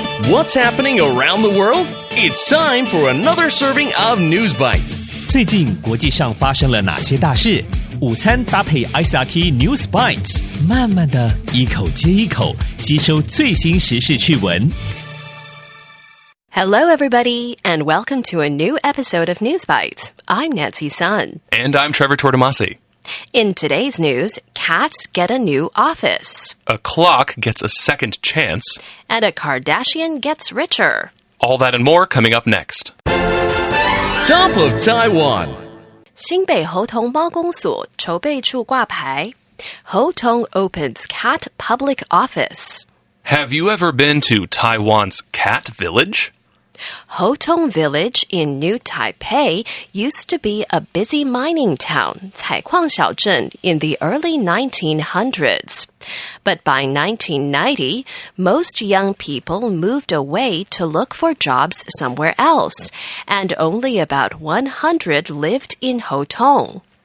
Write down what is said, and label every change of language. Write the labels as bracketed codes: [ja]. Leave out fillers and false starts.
[en] What's happening around the world? It's time for another serving of News Bites. [zh] 最近国际上发生了哪些大事？午餐搭配 ICRT News Bites， 慢慢的一口接一口吸收最新时事趣闻。 [en] Hello, everybody, and welcome to a new episode of News Bites. I'm Nancy Sun. And I'm Trevor Tortomasi. In today's news, cats get a new office. A clock gets a second chance. And a Kardashian gets richer. All that and more coming up next. Top of Taiwan. [zh] 新北猴硐猫公所筹备处挂牌 [en] Hotong opens cat public office. Have you ever been to Taiwan's cat village? Hotong Village in New Taipei used to be a busy mining town, [zh] 采矿小镇, [en] in the early 1900s. But by 1990, most young people moved away to look for jobs somewhere else, and only about 100 lived in Hotong.